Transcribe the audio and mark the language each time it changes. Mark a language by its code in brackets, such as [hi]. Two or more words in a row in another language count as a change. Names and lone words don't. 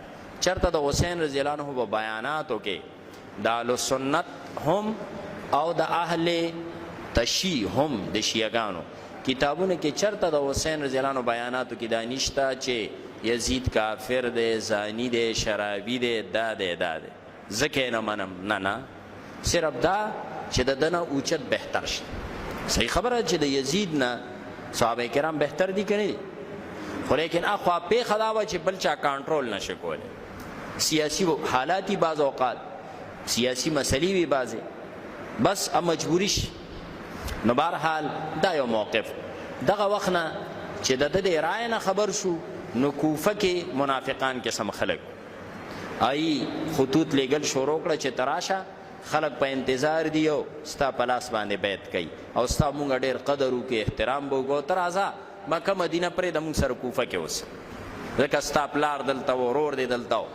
[ps] چرته د حسین [ar] رضی الله عنه [ps] په بیاناتو کې د اهل سنت هم او د اهل تشیع هم د شیعګانو کتابونه کې چرته د حسین [ar] رضی الله عنه [ps] بیاناتو کې دا نشته چې یزید کافر دی، زانی دی، شرابي دی، دا دی دا دی، ځکه یې نه منم. نه، صرف دا چې د ده نه اوچت بهتر شي. صحیح خبره چې د یزید نه صحابه کرام بهتر دي که نه دي، خو لیکن اخوا پیښه دا وه چې بل چا کنټرول نشي کولی، سیاسی حالات بعض اوقات سیاسی مسلې وي بعضې، بس مجبوری شي. نو بهرحال دا یو موقف. دغه وخت نه چې د ده د رایې نه خبر شو نو کوفه کې منافقان قسم خلک ای خطوط لیږل شروع کړه چې تراشه خلق په انتظار دی او ستا په لاس باندې بیعت کوي او ستا مونږ ډېر قدر وکړي، احترام به وکړو، ته راځه مکه مدینه پرېږده مونږ سره کوفه کې اوسه، ځکه ستا پلار دلته و، ورور دی دلته و.